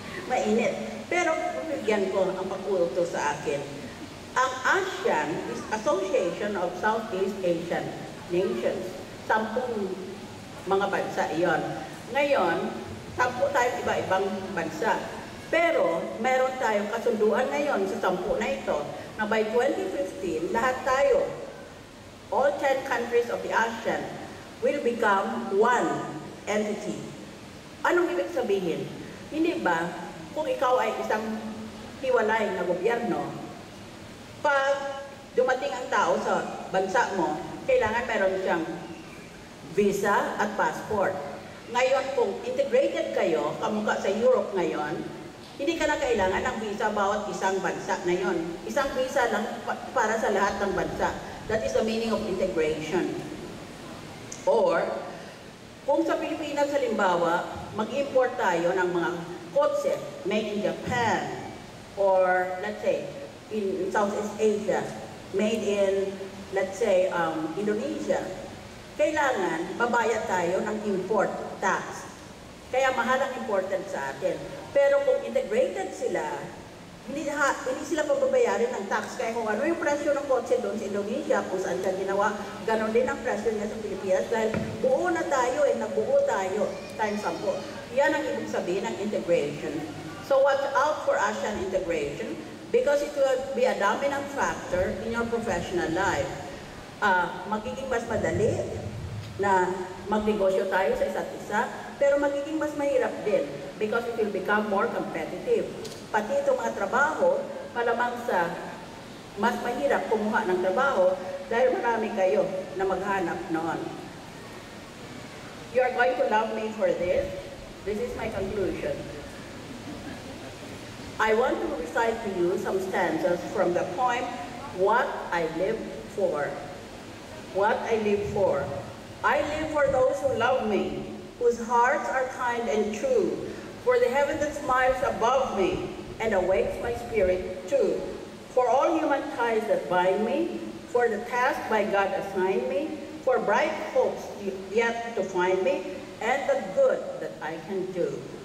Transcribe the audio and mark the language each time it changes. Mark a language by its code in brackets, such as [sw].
[tl] Mainit. Pero bigyan ko ang pag-utos sa akin. [en] Ang ASEAN is Association of Southeast Asian Nations. [tl] 10 mga bansa iyon. Ngayon, 10 tayong iba-ibang bansa. Pero, meron tayong kasunduan ngayon sa 10 na ito na [en] by 2015, [tl] lahat tayo, [en] all 10 countries of the ASEAN, will become one entity. [tl] Anong ibig sabihin? Hindi ba, kung ikaw ay isang hiwalay na gobyerno, pag dumating ang tao sa bansa mo, kailangan meron siyang visa at passport. Ngayon, kung integrated kayo, kamukha sa Europe ngayon, hindi ka na kailangan ng visa bawat isang bansa na yon. Isang visa lang para sa lahat ng bansa. [en] That is the meaning of integration. [tl] Or, kung sa Pilipinas, halimbawa, mag-import tayo ng mga kotse [en] made in Japan, or let's say, in Southeast Asia, made in, let's say, [tl] Indonesia, kailangan babayad tayo ng import tax. Kaya mahal ang important sa atin. Pero kung integrated sila, hindi sila pababayarin ng tax. Kaya kung ano yung presyo ng kotse doon sa Indonesia, kung saan siya ginawa, ganon din ang presyo niya sa Pilipinas. Dahil buo na tayo, nagbuo tayo, times 10. Yan ang ibig sabihin ng integration. [en] So watch out for ASEAN integration because it will be a dominant factor in your professional life. [tl] Magiging mas madali na magnegosyo tayo sa isa't isa, pero magiging mas mahirap din [en] because it will become more competitive. [tl] Pati itong mga trabaho, malamang sa mas mahirap kumuha ng trabaho dahil marami kayo na maghanap noon. [en] You are going to love me for this. This is my conclusion. I want to recite to you some stanzas from the poem, What I Live For. What I live for. I live for those who love me, whose hearts are kind and true, for the heaven that smiles above me and awakes my spirit too, for all human ties that bind me, for the task by God assigned me, for bright hopes yet to find me, and the good that I can do.